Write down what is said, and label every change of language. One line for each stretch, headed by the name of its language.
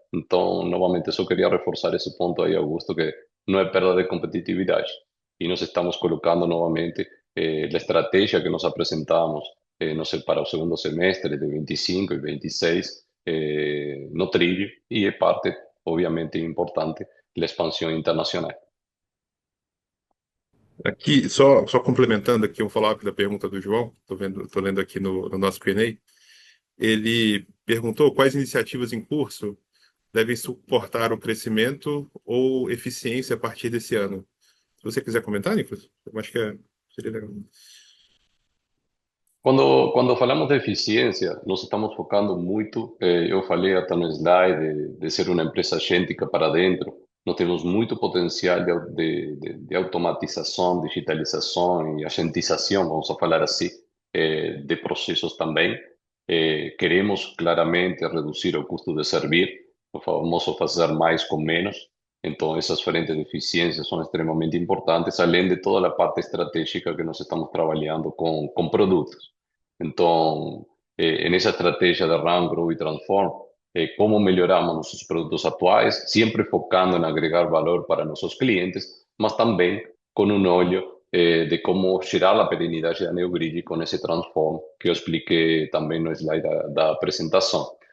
Spanish: Entonces, nuevamente, eso quería reforzar ese punto ahí, Augusto, que no hay pérdida de competitividad y nos estamos colocando nuevamente la estrategia que nos presentamos no sé, para el segundo semestre de 25 y 26,
Portuguese: no trilho,
Spanish: y es parte, obviamente, importante, la expansión internacional.
Portuguese: Aqui, só complementando aqui um follow-up da pergunta do João, tô lendo aqui no nosso Q&A. Ele perguntou quais iniciativas em curso devem suportar o crescimento ou eficiência a partir desse ano. Se você quiser comentar, Nicolas, eu acho que seria legal.
Spanish: Cuando hablamos de eficiencia, nos estamos focando mucho, yo
Portuguese: falei
Spanish: hasta en el slide, de ser una empresa agéntica para adentro.
Portuguese: Nós temos muito potencial de automatização, digitalização e agentização, vamos a falar assim, de processos também. Queremos claramente reduzir o custo de servir, o famoso fazer mais com menos. Então, essas frentes de eficiência são extremamente importantes, além de toda a parte estratégica que nós estamos trabalhando com produtos.
Spanish: Então, nessa estratégia de Run, Grow e Transform, cómo
Portuguese: melhoramos
Spanish: nuestros productos actuales, siempre focando en agregar valor para nuestros clientes, mas también con un
Portuguese: olho
Spanish: de cómo
Portuguese: gerar
Spanish: la perenidad de NeoGrid con ese transform que yo expliqué también en el slide
Portuguese: da presentación.